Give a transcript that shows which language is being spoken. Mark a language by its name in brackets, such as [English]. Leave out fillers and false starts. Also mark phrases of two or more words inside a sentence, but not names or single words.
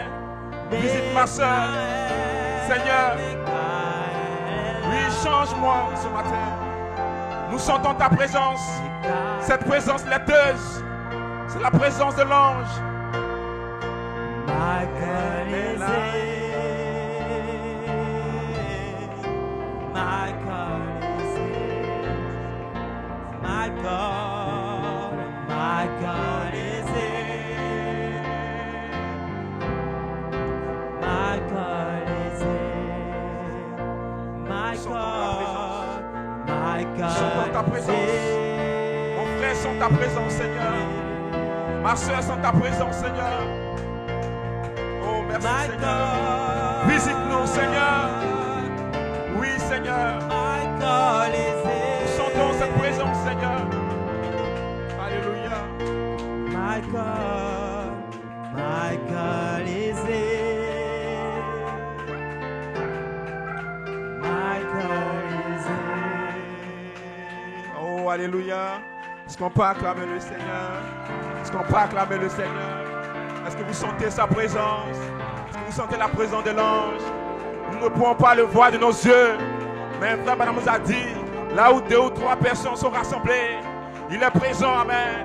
[French] Visite ma soeur. Seigneur, oui, change-moi ce matin. Nous sentons ta présence. Cette présence laiteuse, c'est la présence de l'ange. Michael est là. [English] Michael is here. My God is here. My God is here. My God [French] Sentons ta présence. Mon frère, sent ta présence, Seigneur. Ma soeur, sent ta présence, Seigneur. Oh, merci, Seigneur. Visite-nous, Seigneur. Oui, Seigneur. Nous sentons cette présence, Seigneur. Alléluia. [English] My God is here. My God is here. [French] Oh, alléluia. Est-ce qu'on peut acclamer le Seigneur? Est-ce qu'on peut acclamer le Seigneur? Est-ce que vous sentez sa présence? Est-ce que vous sentez la présence de l'ange? Nous ne pouvons pas le voir de nos yeux. Mais frère Branham nous a dit, là où 2 ou 3 personnes sont rassemblées, il est présent, amen.